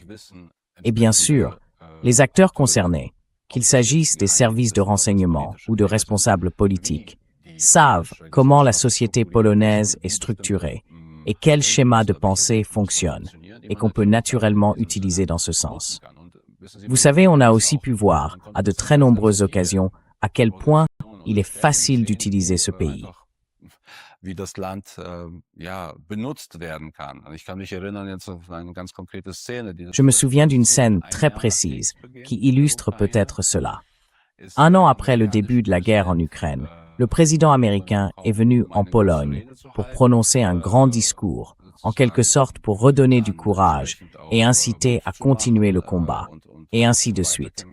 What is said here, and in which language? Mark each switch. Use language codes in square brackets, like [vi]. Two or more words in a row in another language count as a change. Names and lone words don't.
[fr] Et bien sûr, les acteurs concernés, qu'il s'agisse des services de renseignement ou de responsables politiques, savent comment la société polonaise est structurée et quel schéma de pensée fonctionne et qu'on peut naturellement utiliser dans ce sens. Vous savez, on a aussi pu voir, à de très nombreuses occasions, à quel point il est facile d'utiliser ce pays. [de] Wie das Land benutzt werden kann. Ich kann mich erinnern jetzt auf eine ganz konkrete Szene. [fr] Je me souviens d'une scène très précise qui illustre peut-être cela. 1 an après le début de la guerre en Ukraine, le président américain est venu en Pologne pour prononcer un grand discours, en quelque sorte pour redonner du courage et inciter à continuer le combat, et ainsi de suite.